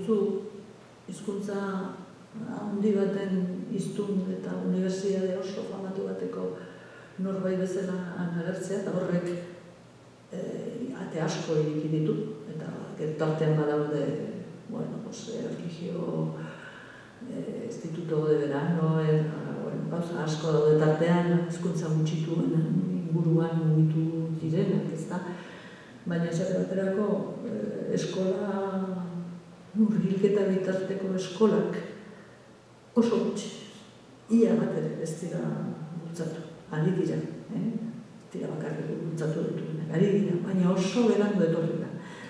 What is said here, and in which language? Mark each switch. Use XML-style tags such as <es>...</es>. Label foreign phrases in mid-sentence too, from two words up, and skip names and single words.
<eu>zu hizkuntza handi baten hiztun eta unibertsitate oso famatu bateko norbait bezala agertzea, eta horrek ate asko ireki ditu, eta tartean badaude, erlijio</eu> <es>instituto de verano,</es> <eu>gauza asko daude tartean, hizkuntza gutxituen inguruan mugitu direnak, ezta? Baina esate baterako eskola murgilketa bitarteko eskolak oso gutxi, ia bat ere ez dira bultzatu, ari dira, tira bakarrik bultzatu dituenak, ari dira, baina oso berandu etorri da.</eu>